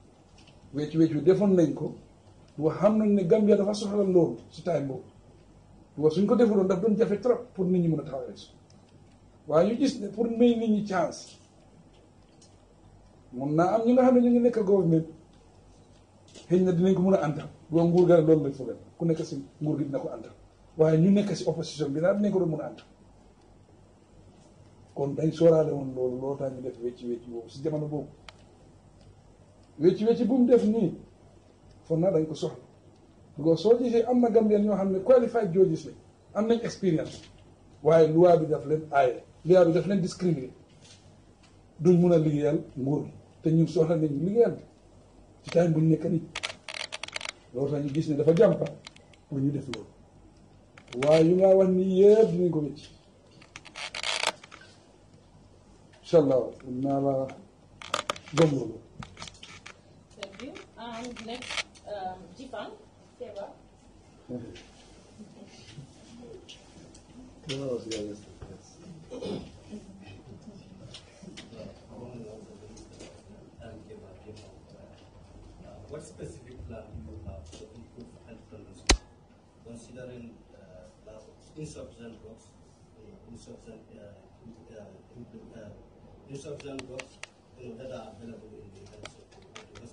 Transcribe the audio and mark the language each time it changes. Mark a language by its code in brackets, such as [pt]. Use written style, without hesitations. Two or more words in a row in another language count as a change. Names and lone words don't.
[wo] wecci defoon nañ ko wax xam nañ ne Gambia dafa soxla loolu si time boobu [fr] parce que [wo] suñ ko defuloon daf doon jafe [fr] trop pour [wo] nit ñi mën a taxaw élection waaye ñu gis ne pour may nit ñi chance mun naa am ñi nga xam ne ñu ngi nekk gouvernement xëy na dinañ ko mën a antal boo nguur ga loolu lañ foog ku nekk si nguur gi dina ko antal waaye ñu nekk si opposition bi daal dinañ ko doon mën a antal kon dañ sooraale woon loolu tax ñu def wecci boobu si jamono boobu wecci bu mu def nii foog naa dañ ko soxla [fr] parce que [wo] soo gisee am na Gambien ñoo xam ne [en] qualified judges [wo] la am nañ expérience waaye loi bi daf leen aaye loi bi daf leen discriminer duñ mun a liggéeyal nguur gi te ñun soxla nañ ñu liggéeyal ci time bu ñu nekk nii loolu tax ñu gis ne dafa jàmpa pour ñu def loolu waaye yu nga wax nii yëpp dinañ ko wécc [ar] إن شاء الله [wo] naa la gëm loolu. [en] Thank you. Next, Jifang, Seva. What specific plan do you have to improve health conditions, considering insufficient drugs, insufficient drugs that are available in the health sector?